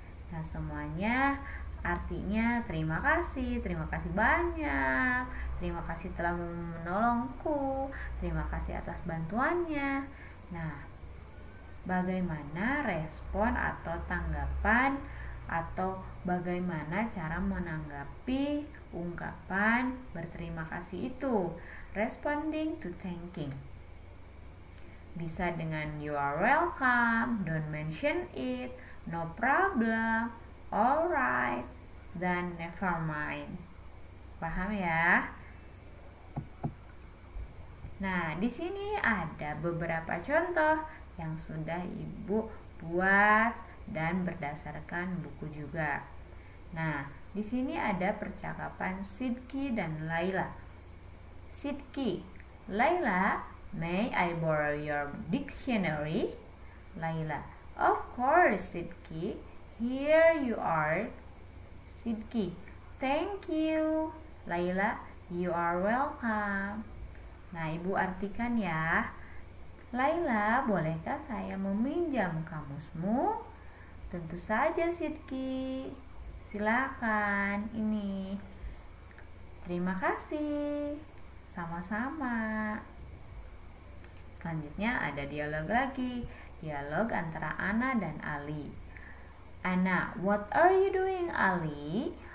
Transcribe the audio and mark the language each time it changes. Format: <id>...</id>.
<id>Nah, semuanya artinya terima kasih banyak, terima kasih telah menolongku, terima kasih atas bantuannya. Nah, bagaimana respon atau tanggapan atau bagaimana cara menanggapi ungkapan berterima kasih itu?</id> <en>Responding to thanking.</en> <id>Bisa dengan</id> <en>you are welcome, don't mention it, no problem, alright, dan never mind.</en> <id>Paham ya? Nah, di sini ada beberapa contoh yang sudah Ibu buat dan berdasarkan buku juga. Nah, di sini ada percakapan Sidki dan Laila.</id> <en>Sidki, Laila, may I borrow your dictionary? Laila, of course, Sidki. Here you are. Sidki, thank you. Laila, you are welcome.</en> <id>Nah, Ibu artikan ya. Laila, bolehkah saya meminjam kamusmu? Tentu saja, Sidki. Silakan. Ini. Terima kasih. Sama-sama. Selanjutnya ada dialog lagi. Dialog antara Ana dan Ali.</id> <en>Ana, what are you doing, Ali?</en>